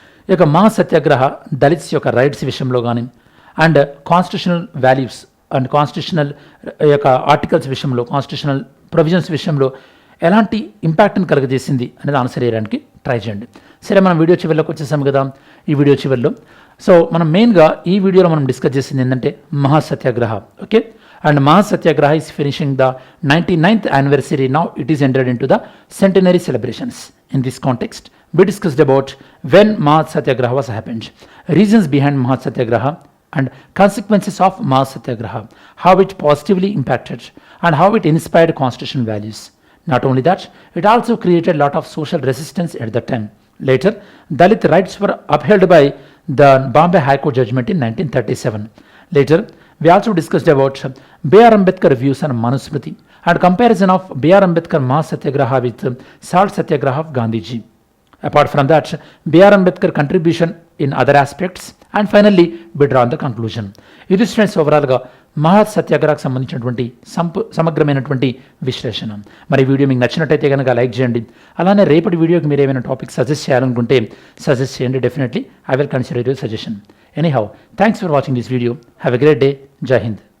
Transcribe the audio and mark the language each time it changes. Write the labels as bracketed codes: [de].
[te] ఈ యొక్క మహా సత్యాగ్రహ దళిత్స్ యొక్క రైట్స్ విషయంలో కానీ and constitutional values and constitutional యొక్క ఆర్టికల్స్ విషయంలో, కాన్స్టిట్యూషనల్ ప్రొవిజన్స్ విషయంలో ఎలాంటి ఇంపాక్ట్ని కలుగజేసింది అనేది ఆన్సర్ చేయడానికి ట్రై చేయండి. సరే, మనం వీడియో చివరిలోకి వచ్చేసాము కదా. ఈ వీడియో చివరిలో సో మనం మెయిన్గా ఈ వీడియోలో మనం డిస్కస్ చేసింది ఏంటంటే మహా సత్యాగ్రహ. ఓకే, [en] And Maha Satyagraha is finishing the 99th anniversary. Now it is entered into the centenary celebrations. In this context, we discussed about when Maha Satyagraha was happened, reasons behind Maha Satyagraha and consequences of Maha Satyagraha, how it positively impacted and how it inspired constitutional values. Not only that, it also created a lot of social resistance at that time. Later, Dalit rights were upheld by the Bombay High Court judgment in 1937. Later, we also discussed about B.R. Ambedkar views on Manusmriti and comparison of B.R. Ambedkar Maha Satyagraha with Salt Satyagraha of Gandhiji. Apart from that, B.R. Ambedkar contribution in other aspects, and finally we draw on the conclusion. [te] ఇది students ఓవరాల్గా మహా సత్యాగ్రహకు సంబంధించినటువంటి సమగ్రమైనటువంటి విశ్లేషణ. మరి video మీకు నచ్చినట్టయితే కనుక లైక్ చేయండి. అలానే రేపటి వీడియోకి మీరు ఏమైనా టాపిక్ సజెస్ట్ చేయాలనుకుంటే సజెస్ట్ చేయండి. [en] Definitely I will consider your suggestion. Anyhow, thanks for watching this video. Have a great day. జై హింద్.